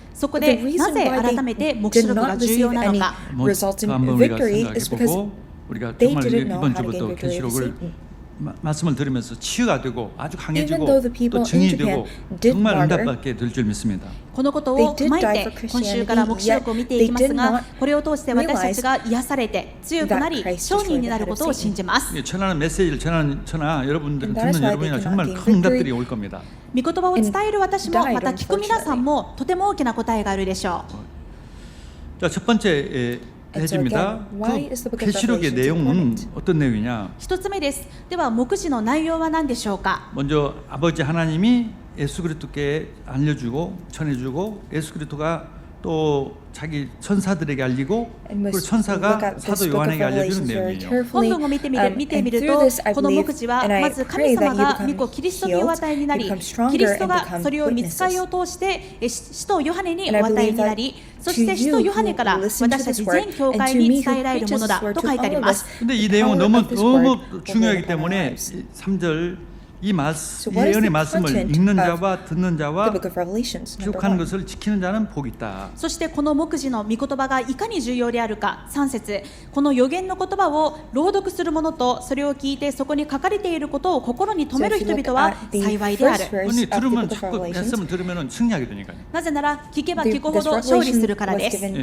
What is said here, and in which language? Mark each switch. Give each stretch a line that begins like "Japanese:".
Japanese: そこでなぜ改めて黙示録が重要なのか。
Korean: 한번 우리가 생각해보고 우리가 정말 이번 주부터 계시록을 말씀을 들으면서 치유가 되고 아주 강해지고 또 증이 되고 정말 응답받게 될 줄 믿습니다.
Japanese: このことを踏まえて今週から黙示録を見ていきますが、これを通して私たちが癒されて強くなり商人になることを信じます。
Korean: 전하는 메시지를 전하는 여러분들 듣는 여러분이나 정말 큰 응답들이 올 겁니다.
Japanese: 御言葉を伝える私もまた聞く皆さんもとても大きな答えがあるでしょう。
Korean: 자, 첫 번째 해집니다. 그 계시록의 내용은 어떤 내용이냐?
Japanese: 一つ目です。では黙示の内容は何でしょうか。
Korean: 먼저 아버지 하나님이 예수 그리스도께 알려주고 전해주고 예수 그리스도가 또 자기 천사들에게 알리고 그리고 천사가 사도 요한에게 알려주는 내용이에요.
Japanese: 本文を見てみるとこの黙示はまず神様が御子キリストにお与えになりキリストがそれを御使いを通して使徒ヨハネにお与えになりそして使徒ヨハネから私たち全教会に伝えられるものだと書いてあります。
Korean: 근데 이 내용은 너무 중요하기 때문에 3절 이 예언의 말씀을 읽는 자와 듣는 자와 기록하는 것을 지키는 자는 복이 있다.
Japanese: そしてこの黙示の御言葉がいかに重要であるか。3節この預言の言葉を朗読する者とそれを聞いてそこに書かれていることを心に留める人々は幸いである。
Korean: 아니 들으면 자꾸 말씀을 들으면 승리하게 되니까요.
Japanese: なぜなら聞けば聞くほど勝利するからです。